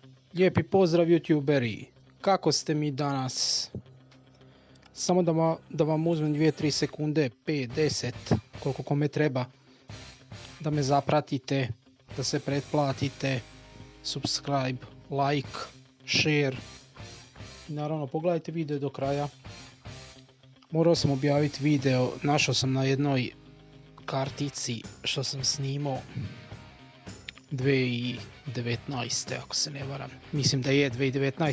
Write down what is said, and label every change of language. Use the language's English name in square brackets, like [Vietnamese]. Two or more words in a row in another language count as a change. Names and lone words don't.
[Croatian] Lijepi pozdrav youtuberi, kako ste mi danas? Samo da vam uzmem 2-3 sekunde, 5-10, koliko kome treba, da me zapratite, da se pretplatite, [English] subscribe, like, share [Croatian] i naravno pogledajte video do kraja. Morao sam objaviti video, našao sam na jednoj kartici što sam snimao 2019. ako se ne varam. Mislim da je 2019.